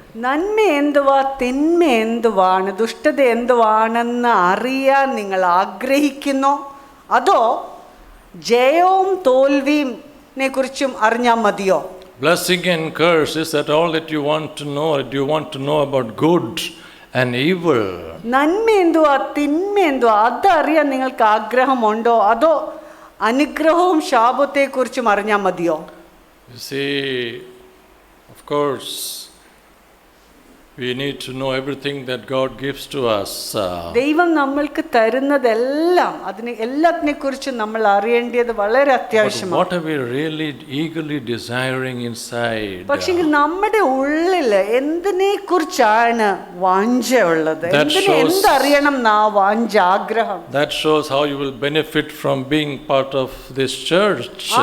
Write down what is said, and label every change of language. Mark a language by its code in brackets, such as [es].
[ml] നന്മ എന്തുവാ തിന്മ എന്തുവാണ് ദുഷ്ടത എന്തുവാണെന്ന് അറിയാൻ നിങ്ങൾ ആഗ്രഹിക്കുന്നോ, അതോ ജയവും തോൽവിയെ കുറിച്ചും അറിഞ്ഞാൽ മതിയോ? [en] Blessing and curse, is that all that you want to know, or do you want to know about good and evil? [ml] നന്മ എന്തുവാ തിന്മ എന്തുവാ അതറിയാൻ നിങ്ങൾക്ക് ആഗ്രഹമുണ്ടോ, അതോ അനുഗ്രഹവും ശാപത്തെ കുറിച്ചും അറിഞ്ഞാൽ മതിയോ? [en] You see, of course, we need to know everything that God gives to us. [ml] ദൈവം നമ്മൾക്ക് തരുന്നതെല്ലാം അതിനെ എല്ലാത്തിനെ കുറിച്ചും നമ്മൾ അറിയേണ്ടത് വളരെ അത്യാവശ്യമാണ്. [en] What are we really eagerly desiring inside? [ml] പക്ഷേ നമ്മുടെ ഉള്ളിൽ എന്തിനെ കുറിച്ചാണ് വാഞ്ചയുള്ളത്? എന്തറിയണം എന്നാ വാഞ്ച ആഗ്രഹം? [en] That shows how you will benefit from being part of this church.